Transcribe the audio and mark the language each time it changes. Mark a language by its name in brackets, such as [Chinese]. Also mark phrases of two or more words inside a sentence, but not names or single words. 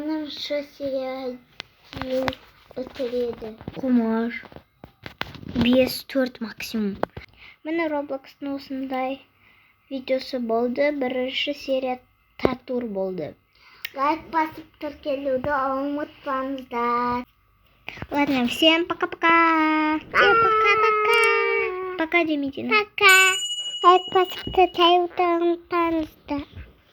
[Kazakh] Оныншы серия бітіреді. Құмар. 5-4 максимум. Міне Roblox'тың осындай видеосы болды. Бірінші серия татур болды. Лайк басып тіркелуді ұмытпаңыздар. [Russian] Ладно, всем пока-пока. Всем пока-пока. Пока, Демидина. Пока. [Kazakh] Лайк басып тіркелуді ұмытпаңыздар.